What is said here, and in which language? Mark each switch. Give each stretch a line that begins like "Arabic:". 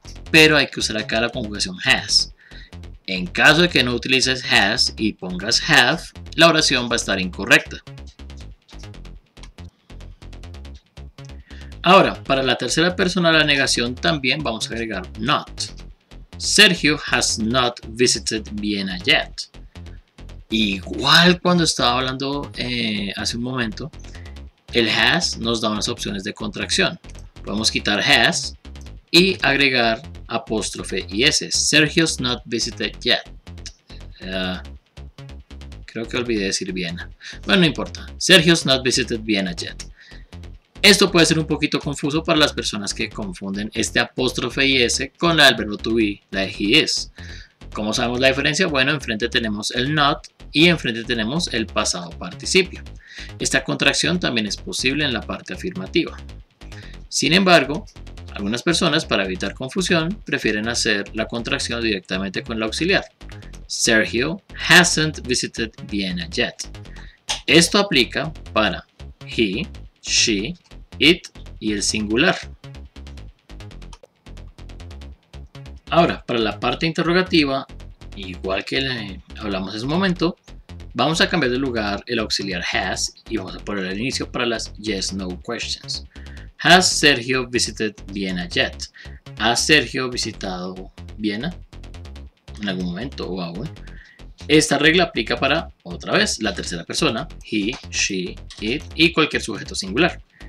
Spanish: Pero hay que usar acá la conjugación has. En caso de que no utilices has y pongas have, la oración va a estar incorrecta. Ahora, para la tercera persona de la negación también vamos a agregar not.
English: Sergio has not visited Vienna yet.
Spanish: Igual cuando estaba hablando hace un momento, el has nos da unas opciones de contracción. Podemos quitar has y agregar apóstrofe y s.
English: Sergio's not visited yet.
Spanish: Creo que olvidé decir Viena. Bueno, no importa.
English: Sergio's not visited Vienna yet.
Spanish: Esto puede ser un poquito confuso para las personas que confunden este apóstrofe y s con la del verbo to be, la de
English: he is.
Spanish: ¿Cómo sabemos la diferencia? Bueno, enfrente tenemos el not y enfrente tenemos el pasado participio. Esta contracción también es posible en la parte afirmativa. Sin embargo, Algunas personas, para evitar confusión, prefieren hacer la contracción directamente con el auxiliar.
English: Sergio hasn't visited Vienna yet.
Spanish: Esto aplica para he, she, it y el singular. Ahora, para la parte interrogativa, igual que hablamos en su momento, vamos a cambiar de lugar el auxiliar has y vamos a poner el inicio para las yes-no questions.
English: Has Sergio visited Vienna yet?
Spanish: ¿Ha Sergio visitado Viena en algún momento o aún? Esta regla aplica para, otra vez, la tercera persona, he, she, it y cualquier sujeto singular.